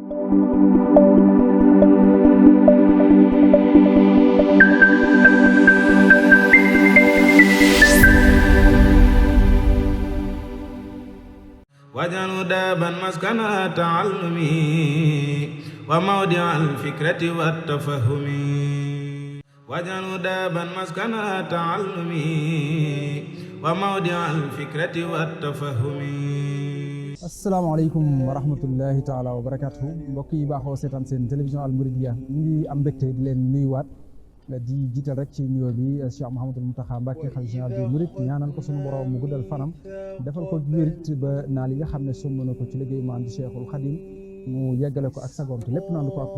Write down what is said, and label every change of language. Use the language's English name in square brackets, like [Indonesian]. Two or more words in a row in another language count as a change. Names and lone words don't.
[Arabic] واجعله دابا مسكن التعلم وموضع الفكرة والتفهم واجعله دابا مسكن التعلم وموضع الفكرة والتفهم. السلام عليكم ورحمة الله تعالى وبركاته [Wolof] mbokk yi baaxoo seetaan seen télévision Al Mouridiyyah ñu ngi am mbégte di leen nuyuwaat di jiital rek ci nuyoo bi Cheikh Mouhamadul Mountakha Mbacké xalifa [French] général des mourides [Wolof] ñaanal ko sunu borom mu guddal fanam defal ko wérit ba naa li nga xam ne sumb na ko ci liggéey maam di Cheikhul Khadim mu yeggale ko ak sagoom te lépp naandu ko ak